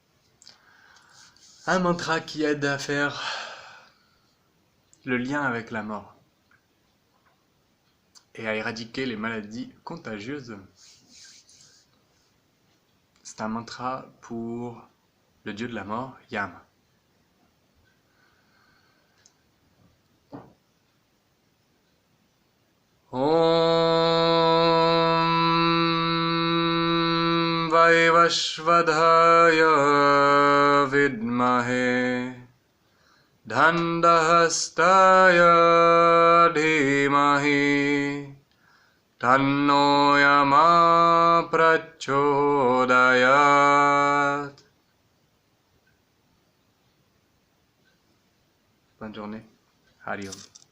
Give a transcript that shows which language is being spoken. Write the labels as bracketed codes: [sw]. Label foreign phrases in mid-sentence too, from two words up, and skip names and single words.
[fr] Un mantra qui aide à faire le lien avec la mort et à éradiquer les maladies contagieuses. C'est un mantra pour le dieu de la mort, Yama. [sa] ॐ वैवश्वदाय विद्महे दण्डहस्ताय धीमहि तन्नो यम प्रचोदयात्. [fr] Bonne journée. [sa] हरि ॐ.